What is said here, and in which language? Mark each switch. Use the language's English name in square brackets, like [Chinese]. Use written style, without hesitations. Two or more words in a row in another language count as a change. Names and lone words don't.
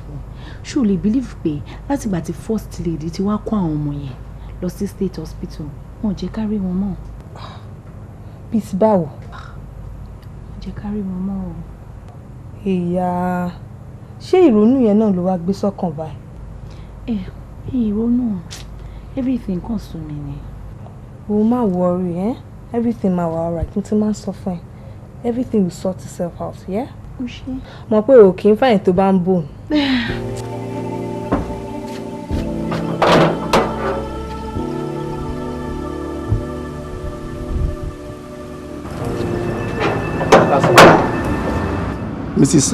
[Yoruba] Ṣé o lè believe pé látìgbà tí [English] first lady [Yoruba] ti wá kó àwọn ọmọ yẹn lọ sí [English] state hospital [Yoruba] wọn ò jẹ́ ká rí wọn mọ́. Bí ti báwo? Wọn jẹ́ ká rí wọn mọ́ o. Ìyá, ṣé ìrònú yẹn náà ló wá gbé sọ́kàn báyìí? Ìrònú everything kàn sún mi ni. O má worry, everything máa wà alright. Mo ti máa ń sọ fún ẹ. [English] Everything will sort itself out, yeah? [Yoruba] Ó ṣe. Mọ̀ pé o kì í fàyìn tó bá ń bò. [English] Mrs.